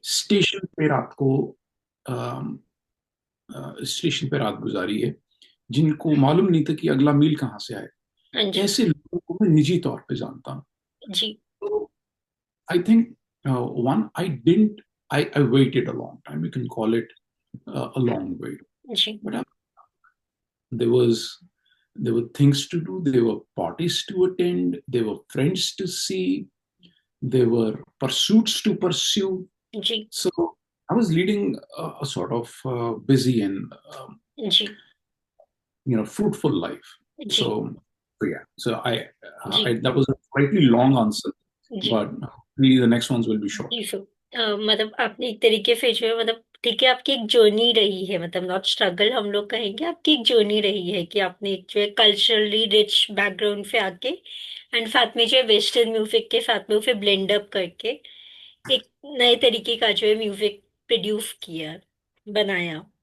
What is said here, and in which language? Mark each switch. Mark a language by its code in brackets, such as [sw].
[hi] Station पे रात को स्टेशन पे रात गुजारी है, जिनको मालूम नहीं था कि अगला मील कहाँ से आए। हाँ जी। ऐसे लोगों को मैं निजी तौर पे जानता हूँ। जी। [en] तो I think one I didn't I waited a long time. You can call it a long wait. [hi] Ji. [en] But there was there were things to do. There were parties to attend. There were friends to see. There were pursuits to pursue. [hi] Ji. [en] So I was leading a sort of busy and [hi] ji. [en] fruitful life. [hi] Ji. [en] So yeah. So I [hi] ji. [en] that was a slightly long answer, [hi] ji. [en] but maybe the next ones will be short. [hi] जी सो मतलब आपने एक तरीके से जो है मतलब ठीक है आपकी एक जर्नी रही है मतलब नॉट स्ट्रगल हम लोग कहेंगे आपकी एक जर्नी रही है कि आपने एक जो है कल्चरली रिच बैकग्राउंड से आके एंड साथ में जो है वेस्टर्न म्यूजिक के साथ में उसे ब्लेंड अप करके एक नए तरीके का जो है म्यूजिक प्रोड्यूस किया बनाया।